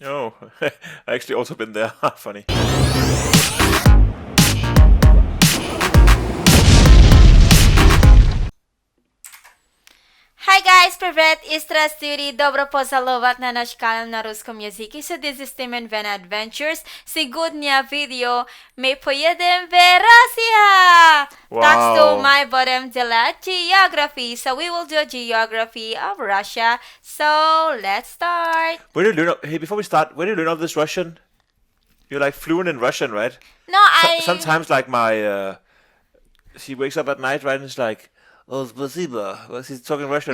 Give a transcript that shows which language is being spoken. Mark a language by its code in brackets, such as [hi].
[en] Oh, I actually also been there. Funny. Hi guys, [ru] привет! И здравствуйте! Добро пожаловать на наш канал на русском языке. [en] So this is Tim Vena Adventures. [ru] Сегодня видео мы поедем в Россию! Так что мы будем делать geography. [en] So we will do geography of Russia. So let's start. Where did you learn? Hey, before we start, where did you learn all this Russian? You're like fluent in Russian, right? No, Sometimes like my she wakes up at night, right, and it's like, oh, spasiba. Well, she's talking Russian.